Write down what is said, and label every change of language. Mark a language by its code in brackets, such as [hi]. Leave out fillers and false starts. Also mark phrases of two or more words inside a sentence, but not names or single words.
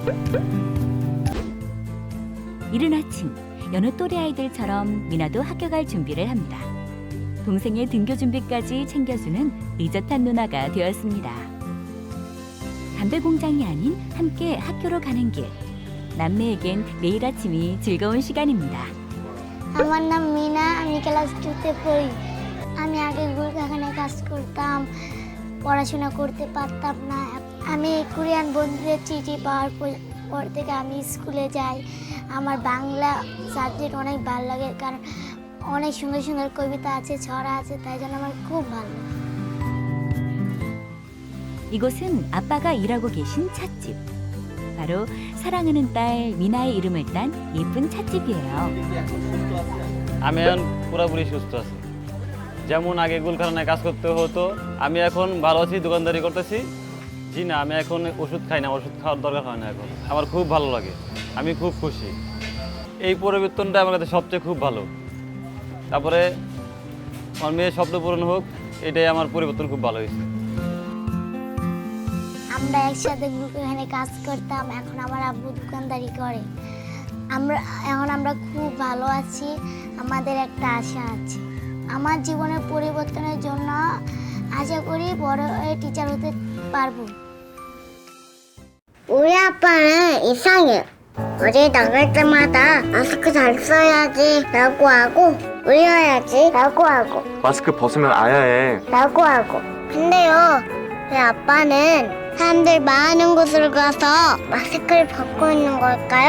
[ko] 이른 아침, 여느 또래 아이들처럼 미나도 학교 갈 준비를 합니다. 동생의 등교 준비까지 챙겨주는 의젓한 누나가 되었습니다. 담배 공장이 아닌 함께 학교로 가는 길. 남매에겐 매일 아침이 즐거운 시간입니다. [bn] আমার নাম মিনা, আমি ক্লাস 2তে পড়ি। আমি আগে গুলকাখানে কাজ করতাম, পড়াশোনা করতে পারতাম না। আমি কোরিয়ান বন্ধুদের চিঠি পাওয়ার পর থেকে আমি স্কুলে যাই। আমার বাংলা সাবজেক্ট অনেক ভালো লাগে, কারণ অনেক সুন্দর সুন্দর কবিতা আছে, ছড়া আছে, তাই জন্য আমার খুব ভালো লাগে। [ko] 이곳은 아빠가 일하고 계신 찻집. 바로 사랑하는 딸 미나의 이름을 딴 예쁜 찻집이에요. [bn] আমি এখন পুরোপুরি সুস্থ আছি। যেমন আগে গুলখানায় কাজ করতে হতো, আমি এখন ভালো আছি, দোকানদারি করতেছি। জি না, আমি এখন ওষুধ খাই না, ওষুধ খাওয়ার দরকার হয় না এখন। আমার খুব ভালো লাগে, আমি খুব খুশি। এই পরিবর্তনটা আমার কাছে সবচেয়ে খুব ভালো। তারপরে আমার মেয়ের স্বপ্ন পূরণ হোক, এটাই আমার পরিবর্তন খুব ভালো হয়েছে। আমরা একসাথে গুলকাখানে কাজ করতাম, এখন আমার আব্বু দোকানদারি করে। এখন আমরা খুব ভালো আছি, আমাদের একটা আশা আছে। আমার জীবনের পরিবর্তনের জন্য আশা করি বড় হয়ে টিচার হতে পারবো। [ko] 우리 아빠는 이상해. 어디 나갈 때마다 마스크 잘 써야지 라고 하고 울려야지 라고 하고 마스크 벗으면 아야해. 라고 하고. 근데요, 왜 아빠는 사람들 많은 곳으로 가서 마스크를 벗고 있는 걸까요?